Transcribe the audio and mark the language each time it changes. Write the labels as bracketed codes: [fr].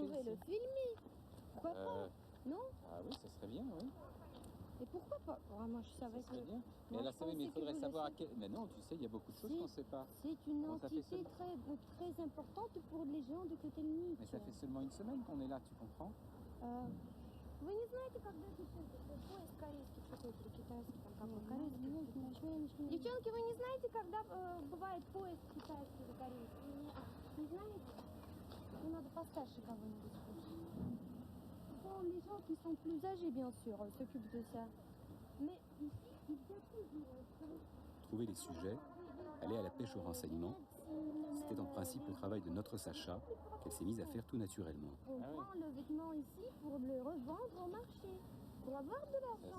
[fr] Vous pourrez le filmer. Pourquoi pas? Non? Ah oui, ça serait bien, oui. Et pourquoi pas? Moi, je savais Ça serait que... bien. Mais là, il faudrait savoir à quel... Mais non, tu sais, il y a beaucoup de choses qu'on ne sait pas. C'est une entité très importante pour les gens de côté de Nyon. Mais ça fait seulement 1 semaine qu'on est là, tu comprends? [ru] Вы не знаете, когда поезд корейский какой-то, китайский, там какой корейский? Девчонки, вы не знаете, когда бывает поезд китайский или корейский? Не знаете? Ну, надо постарше кого-нибудь. [fr] Bon, les gens qui sont plus âgés, bien sûr, s'occupent de ça. Mais ici, il y a toujours... Trouver les sujets, aller à la pêche au renseignement, c'était en principe le travail de notre Sacha qu'elle s'est mise à faire tout naturellement. On prend le vêtement ici pour le revendre au marché, pour avoir de l'argent.